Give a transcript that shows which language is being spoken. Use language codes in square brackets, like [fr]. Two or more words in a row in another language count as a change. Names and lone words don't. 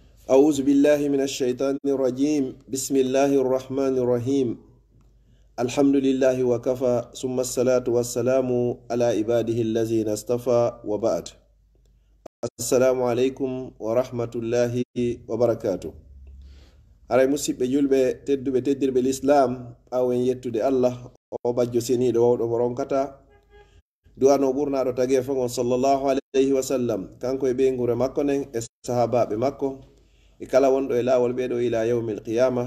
[ar] أعوذ بالله من الشيطان الرجيم بسم الله الرحمن الرحيم الحمد لله وكفى ثم الصلاة والسلام على عباده الذين اصطفى وبعد السلام عليكم ورحمة الله وبركاته [ff] aray musidɓe julɓe tedduɓe teddirɓe l'islam awen yettude allah o bajjo seniɗo wawɗo mo ronkata duwano ɓurnaɗo tagi e fongon [ar] صلى الله عليه وسلم [ff] kanko e ɓe gure makko nen e sahabaɓe makko e kala wonɗo e lawol ɓeɗo [ar] إلى يوم القيامة.